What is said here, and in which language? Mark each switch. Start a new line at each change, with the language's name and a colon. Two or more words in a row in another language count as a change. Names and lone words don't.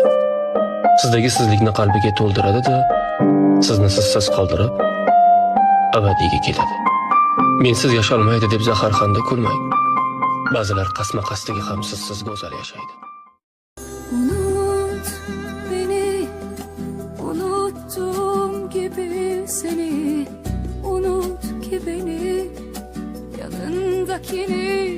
Uzbek: Sizdagi sizlikni qalbiga to'ldiradi-da, sizni sizsiz qoldirib, abadiyga ketadi. Mensiz yasholmaydi deb zaharxanda kulmang. Ba'zilar qasma-qastiga ham sizsiz go'zal yashaydi.
Turkish: Unut beni, unuttum gibi seni, unut ki beni, yanındakini